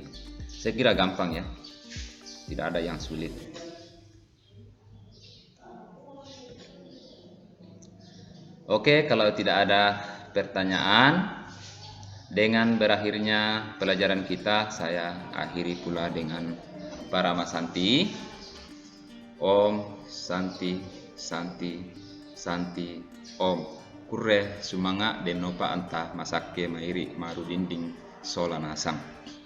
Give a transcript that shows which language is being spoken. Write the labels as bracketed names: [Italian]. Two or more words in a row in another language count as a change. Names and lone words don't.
[Indonesian] Saya kira gampang ya, tidak ada yang sulit. Oke, kalau tidak ada pertanyaan, dengan berakhirnya pelajaran kita, saya akhiri pula dengan Paramasanti. [Sanskrit] Om Santi Santi Santi Om. Kurre sumanga denopa anta masake mairi maru dinding solanasam.